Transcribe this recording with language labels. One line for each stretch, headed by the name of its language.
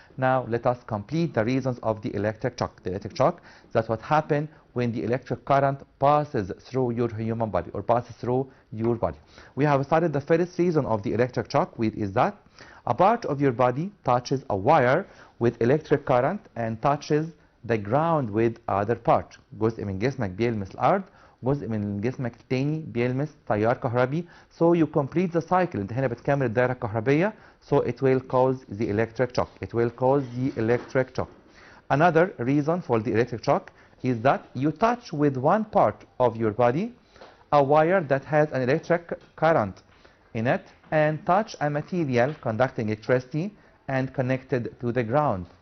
English: Now let us complete the reasons of the electric shock. The electric shock, that's what happens when the electric current passes through your human body or passes through your body. We have studied the first reason of the electric shock, which is that a part of your body touches a wire with electric current and touches the ground with other part.
Arabic: جزء من جسمك بيلمس الأرض، جزء من جسمك التاني بيلمس تيار كهربي.
English: So you complete the cycle.
Arabic: انت هنا بتكمل الدائرة الكهربية.
English: So it will cause the electric shock. It will cause the electric shock. Another reason for the electric shock is that you touch with one part of your body a wire that has an electric current in it and touch a material conducting electricity and connected to the ground.